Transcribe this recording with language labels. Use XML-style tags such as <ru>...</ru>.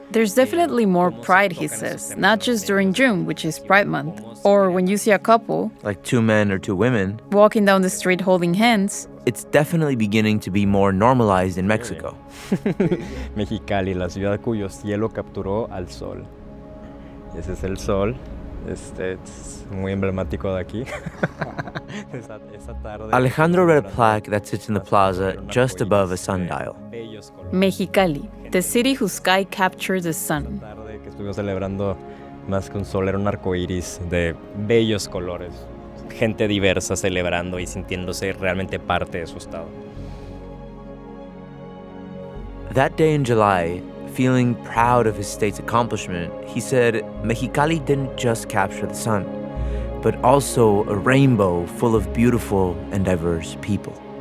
<en>There's definitely more pride, he says, not just during June, which is Pride Month, or when you see a couple, like 2 men or 2 women, walking down the street holding hands. It's definitely beginning to be more normalized in Mexico.</en> <es>Mexicali, la ciudad cuyo cielo capturó al sol. Ese es el sol, es muy emblemático de aquí. esa tarde.</es> <en>Alejandro read a plaque that sits in the plaza just above a sundial. Mexicali, the city whose sky captured the sun.</en> <es>Esa tarde que estuvimos celebrando más que un sol, era un arcoíris de bellos colores. Gente diversa celebrando y sintiéndose realmente parte de su estado.</es> <en>That day in July, feeling proud of his state's accomplishment, he said Mexicali didn't just capture the sun, but also a rainbow full of beautiful and diverse people.</en>